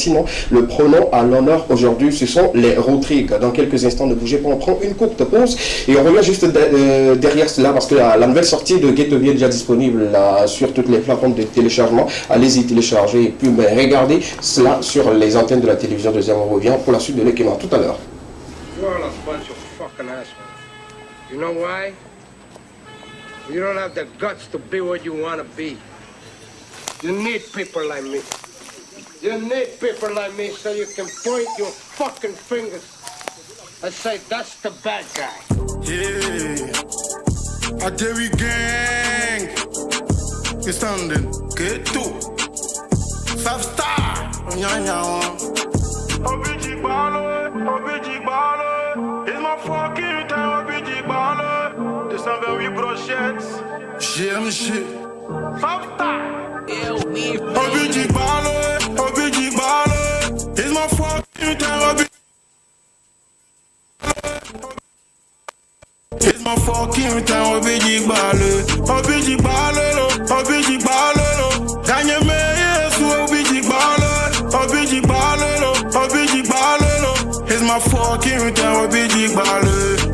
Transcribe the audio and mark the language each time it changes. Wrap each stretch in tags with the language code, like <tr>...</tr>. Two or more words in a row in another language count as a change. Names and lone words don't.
<fr>Sinon, le pronom à l'honneur aujourd'hui, ce sont les rotriques. Dans quelques instants, ne bougez pas, on prend une courte pause et on revient juste derrière cela parce que la nouvelle sortie de Ghettoville est déjà disponible sur toutes les plateformes de téléchargement. Allez-y télécharger et puis regardez cela sur les antennes de la télévision. Deuxième, on revient pour la suite de l'équipement tout à l'heure.</fr> <en>You're all a bunch of fucking assholes. You know why? You don't have the guts to be what you want to be. You need people like me. You need people like me so you can point your fucking fingers and say, that's the bad guy. Yeah, a Jerry gang. You're standing, get to. South Star, OBG baller, it's my fucking time, OBG baller.</en> <fr>228 brochettes,</fr> <en>GMG. Southstar. OBG baller, it's my fucking time, it's my fucking time, OBG baller, Daniel Mayes, OBG baller, it's my fucking time, OBG baller,</en>